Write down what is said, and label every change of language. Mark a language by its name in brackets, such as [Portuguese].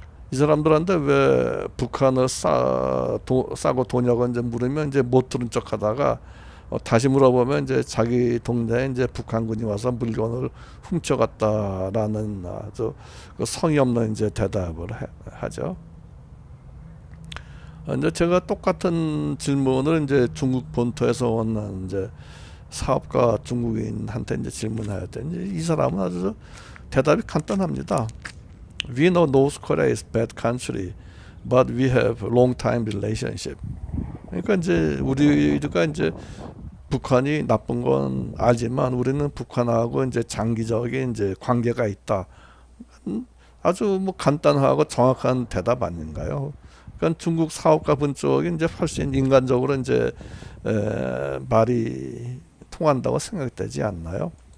[Korean] 이 사람들한테 왜 북한을 싸고 도냐고 이제 물으면 이제 못 들은 척하다가 다시 물어보면 이제 자기 동네에 이제 북한군이 와서 물건을 훔쳐갔다라는 아주 그 성의 없는 이제 대답을 하죠. 이제 제가 똑같은 질문을 이제 중국 본토에서 온 이제 사업가 중국인한테 이제 질문해야 되는데 이 사람은 아주 대답이 간단합니다. [English] We know North Korea is bad country, but we have long time relationship. [Korean] 그러니까 이제 우리가 이제 북한이 나쁜 건 알지만 우리는 북한하고 이제 장기적인 이제 관계가 있다. 아주 뭐 간단하고 정확한 대답 아닌가요? 그러니까 중국 사업가 분 쪽이 이제 훨씬 인간적으로 이제 말이 통한다고 생각되지 않나요?